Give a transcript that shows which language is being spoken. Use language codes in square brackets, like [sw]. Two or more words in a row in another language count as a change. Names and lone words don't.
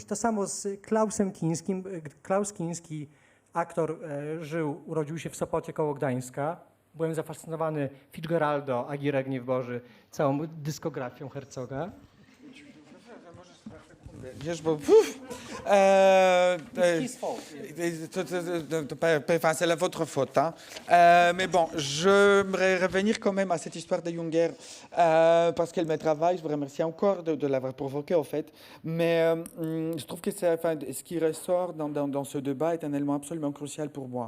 [pl] To samo z Klausem Kińskim. Klaus Kiński, aktor, urodził się w Sopocie koło Gdańska. Byłem zafascynowany Fitzgeraldo, Agirek Gniew Boży, całą dyskografią Herzoga. Wiesz, bo [fr] c'est la votre faute. Hein. Mais bon, j'aimerais revenir quand même à cette histoire de Junger parce qu'elle me travaille. Je vous remercie encore de l'avoir provoqué, en fait. Mais je trouve que ce qui ressort dans ce débat est un élément absolument crucial pour moi.